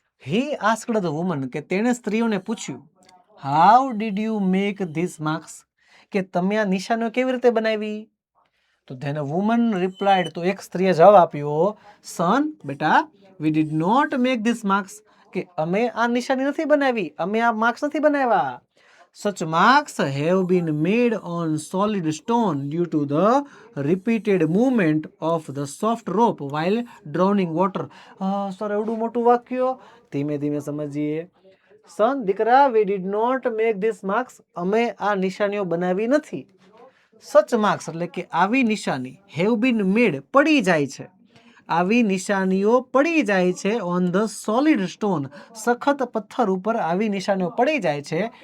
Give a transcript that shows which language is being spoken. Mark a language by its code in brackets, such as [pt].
[en] he asked the woman, [gu] કે તેણે સ્ત્રીઓને પૂછ્યું, [en] how did you make this marks, [gu] કે તમે આ નિશાનીઓ કેવી રીતે બનાવી? તો [en] then a woman replied, [gu] તો એક સ્ત્રીએ જવાબ આપ્યો, સન, બેટા, [en] we did not make this marks, [gu] કે અમે આ નિશાની નથી બનાવી, અમે આ માર્ક્સ નથી બનાવ્યા. [en] Such marks have been made on solid stone due to the repeated movement of the soft rope while drowning water. [gu] Sir એવડું મોટું વાક્ય, ધીમે સમજીએ. [en] son, દીકરા, we did not make this marks, [gu] અમે આ નિશાનીઓ બનાવી નથી. [en] such marks [gu] એટલે કે આવી નિશાની, [en] have been made [gu] પડી જાય છે, આવી નિશાનીઓ પડી જાય છે [en] on the solid stone, [gu] સખત પથ્થર ઉપર આવી નિશાનીઓ પડી જાય છે.